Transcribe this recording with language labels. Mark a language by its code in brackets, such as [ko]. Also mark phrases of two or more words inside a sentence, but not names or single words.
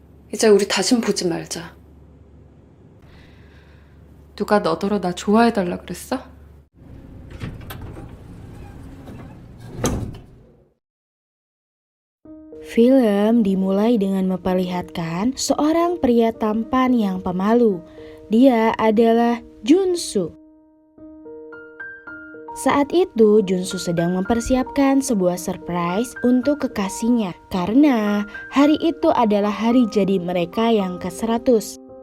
[ko] 이제 우리 다신 보지 말자. 누가 너더러 나 좋아해달라 그랬어? [id] Film dimulai dengan memperlihatkan seorang pria tampan yang pemalu. Dia adalah Junsu. Saat itu Junsu sedang mempersiapkan sebuah surprise untuk kekasihnya karena hari itu adalah hari jadi mereka yang ke-100.